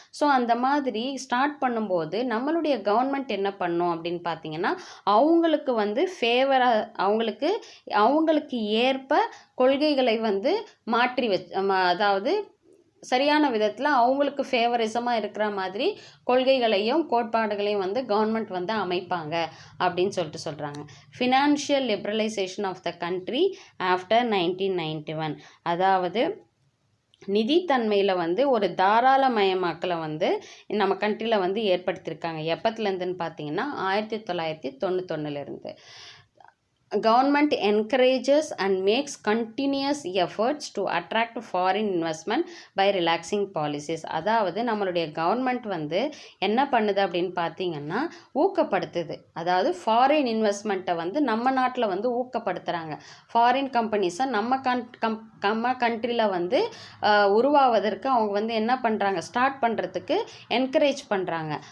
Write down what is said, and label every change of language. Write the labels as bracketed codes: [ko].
[ta] So அந்த மாதிரி start பண்ணும்போது நம்மளுடைய கவர்மெண்ட் என்ன பண்ணும் அப்படின்னு பார்த்தீங்கன்னா அவங்களுக்கு வந்து அவங்களுக்கு ஏற்ப கொள்கைகளை வந்து மாற்றி அதாவது சரியான விதத்தில் அவங்களுக்கு ஃபேவரிசமாக இருக்கிற மாதிரி கொள்கைகளையும் கோட்பாடுகளையும் வந்து கவர்மெண்ட் வந்து அமைப்பாங்க அப்படின்னு சொல்கிறாங்க. [en] Financial liberalisation of the country after 1991. [ta] அதாவது நிதித்தன்மையில் வந்து ஒரு தாராளமயமாக்கலை வந்து நம்ம கண்ட்ரியில் வந்து ஏற்படுத்தியிருக்காங்க. எப்பத்துலேருந்துன்னு பார்த்தீங்கன்னா 1991. [en] Government encourages and makes continuous efforts to attract foreign investment by relaxing policies. [ta] அதாவது நம்மளுடைய கவர்மெண்ட் வந்து என்ன பண்ணுது அப்படின்னு பார்த்தீங்கன்னா ஊக்கப்படுத்துது. அதாவது ஃபாரின் இன்வெஸ்ட்மெண்ட்டை வந்து நம்ம நாட்டில் வந்து ஊக்கப்படுத்துகிறாங்க. ஃபாரின் கம்பெனிஸை நம்ம கண்ட்ரியில் வந்து உருவாவதற்கு அவங்க வந்து என்ன பண்ணுறாங்க, ஸ்டார்ட் பண்ணுறதுக்கு என்கரேஜ் பண்ணுறாங்க.